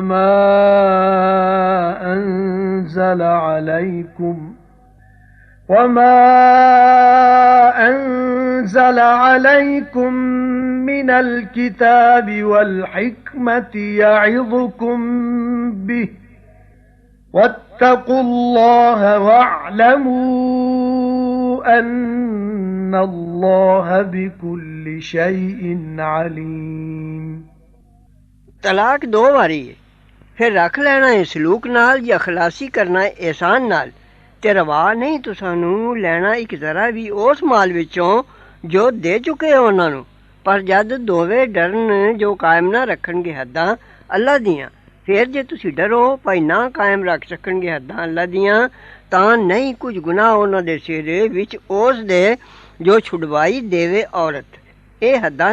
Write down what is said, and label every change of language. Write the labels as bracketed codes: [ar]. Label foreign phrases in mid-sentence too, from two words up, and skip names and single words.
[ar] وَمَا أَنزَلَ عَلَيْكُمْ مِنَ الْكِتَابِ وَالْحِكْمَةِ يَعِظُكُم بِهِ وَاتَّقُوا اللَّهَ وَاعْلَمُوا أَنَّ اللَّهَ بِكُلِّ شَيْءٍ عَلِيمٌ [pa] ਤਲਾਕ ਦੋ ਵਾਰੀ ਹੈ ਫਿਰ ਰੱਖ ਲੈਣਾ ਹੈ ਸਲੂਕ ਨਾਲ ਜਾਂ ਖਲਾਸੀ ਕਰਨਾ ਹੈ ਇਹਸਾਨ ਨਾਲ ਤੇ ਰਵਾ ਨਹੀਂ ਤੁਸਾਨੂੰ ਲੈਣਾ ਇੱਕ ਜ਼ਰਾ ਵੀ ਉਸ ਮਾਲ ਵਿੱਚੋਂ ਜੋ ਦੇ ਚੁੱਕੇ ਹੋ ਉਹਨਾਂ ਨੂੰ ਪਰ ਜਦ ਦੋਵੇਂ ਡਰਨ ਜੋ ਕਾਇਮ ਨਾ ਰੱਖਣਗੇ ਹੱਦਾਂ ਅੱਲਾ ਦੀਆਂ ਫਿਰ ਜੇ ਤੁਸੀਂ ਡਰੋ ਭਾਈ ਨਾ ਕਾਇਮ ਰੱਖ ਸਕਣਗੇ ਹੱਦਾਂ ਅੱਲਾ ਦੀਆਂ ਤਾਂ ਨਹੀਂ ਕੁਝ ਗੁਨਾਹ ਉਹਨਾਂ ਦੇ ਸਿਰ ਵਿੱਚ ਉਸ ਦੇ ਜੋ ਛੁਡਵਾਈ ਦੇਵੇ ਔਰਤ ਇਹ ਹੱਦਾਂ